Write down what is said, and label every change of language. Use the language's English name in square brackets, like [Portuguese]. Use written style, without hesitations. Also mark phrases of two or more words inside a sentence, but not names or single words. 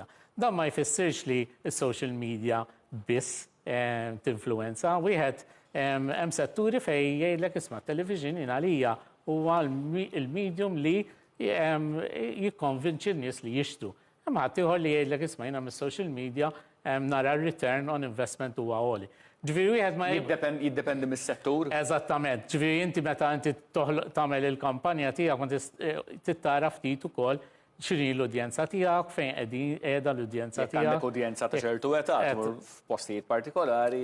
[Maltese] Dan ma jfissirx li s- [English] social media [Maltese] biss tinfluwenza. Wieħed hemm setturi fejn jgħidlek isma' television għalija huwa l-medium li jikkonvinċi n-nies li jixtru. Imma ħadd ieħor li jgħidlek isma' jiena mis- [English] social media [Maltese] nara r- [English] return on investment [Maltese] huwa għoli. Ġifieri wieħed ma jiddependi mis-settur? Eżattament. Ġifieri inti meta inti tagħmel il-kampanja tiegħek ma tittara ftit ukoll x'inhi l-udjenza tiegħek, fejn qiegħda l-udjenza tiegħek. Għandek udjenza ta' ċertu età f'postijiet partikolari.